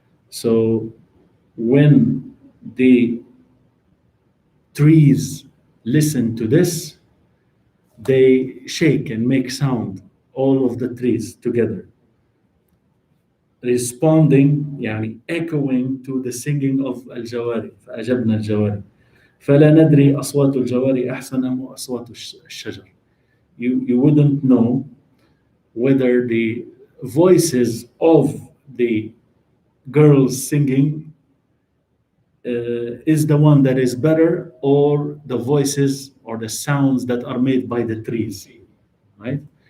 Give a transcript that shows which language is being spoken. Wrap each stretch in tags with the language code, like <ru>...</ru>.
<en>So when the trees listen to this, they shake and make sound, all of the trees together, responding, يعني echoing to the singing of الجواري.</en> <ar>فأجبنا الجواري فلا ندري أصوات الجواري أحسن أم أصوات الشجر.</ar> <en>You wouldn't know whether the voices of the girls singing is the one that is better, or the voices or the sounds that are made by the trees, right?</en>